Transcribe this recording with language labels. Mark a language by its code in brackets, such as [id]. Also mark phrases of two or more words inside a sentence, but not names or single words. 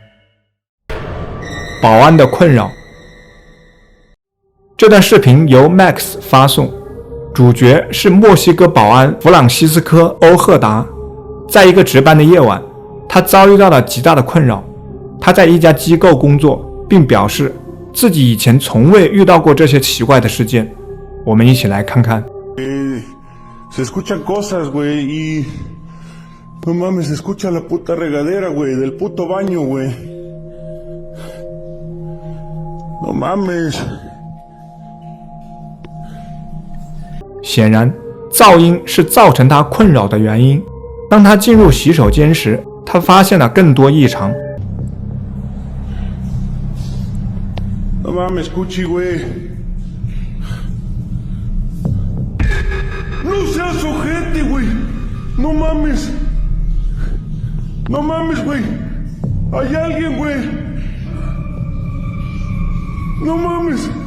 [zh] 保安的困扰。这段视频由 Max 发送，主角是墨西哥保安弗朗西斯科·欧赫达。在一个值班的夜晚，他遭遇到了极大的困扰。他在一家机构工作，并表示自己以前从未遇到过这些奇怪的事件。我们一起来看看。 [es] Se escuchan cosas, güey, y no mames, se escucha la puta regadera, güey, del puto baño, güey. No mames. [zh] 显然，噪音是造成他困扰的原因。当他进入洗手间时，他发现了更多异常。 [es] No mames, Cuchi, güey. No seas ojete, güey. No mames. No mames, güey. Hay alguien, güey. No mames.